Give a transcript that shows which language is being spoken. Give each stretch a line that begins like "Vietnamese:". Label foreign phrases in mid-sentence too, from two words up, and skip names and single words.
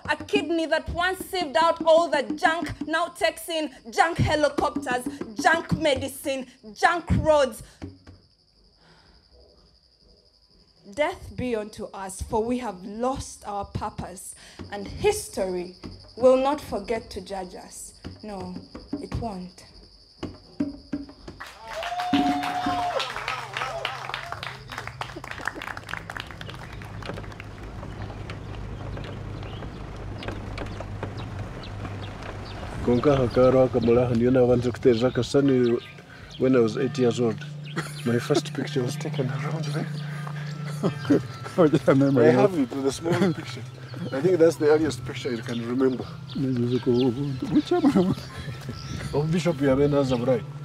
English: A kidney that once sieved out all the junk now takes in junk helicopters, junk medicine, junk roads. Death be unto us, for we have lost our purpose, and history will not forget to judge us. No, it won't.
Nyankole: Konka hakaro akamulaha niona wanza kuteja kasani
English: when I was 8 years old. My first picture was taken around there. I have it, the small picture. I think that's the earliest picture you can remember. Of Bishop Yamena Zabrai.